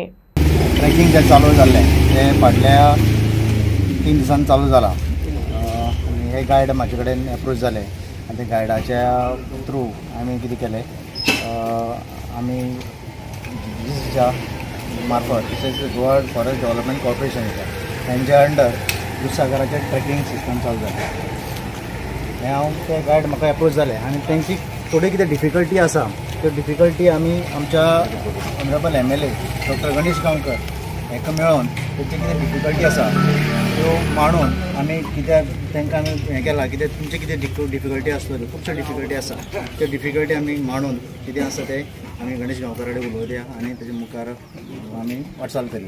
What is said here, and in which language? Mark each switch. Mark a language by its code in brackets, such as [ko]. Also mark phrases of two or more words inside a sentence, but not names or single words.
[mr] ट्रेकिंग जे चालू झाले ते फाटल्या 3 दिवसांनी चालू झाला आणि हे गाईड माझ्या कडेन अप्रोच झाले आणि ते गायडाच्या थ्रू आम्ही किती केले आम्ही च्या मार्फत तसेच गोवा फॉरेस्ट डेव्हलपमेंट कॉर्पोरेशनच्या त्यांच्या अंडर दूधसागराचे [en] trekking system [mr] चालू झाले। [kok] हांव ते गायड म्हाका अप्रोच जाले आनी तेंची थोडी कितें डिफिकल्टी आसा त्यो डिफिकल्टी आमी आमच्या [en] Honourable MLA [kok] डॉक्टर गणेश गांवकर हेका मेळोन तेंची कितें डिफिकल्टी आसा त्यो मांडून आमी कित्याक तांकां आमी हें केलां कितें तुमचे कितें डिफिकल्टी आसल्यो खुबश्यो डिफिकल्टी आसा त्यो डिफिकल्टी आमी मांडून कितें आसा तें आमी गणेश गांवकर कडेन उलोवया आनी तेजे मुखार आमी वाटचाल करया।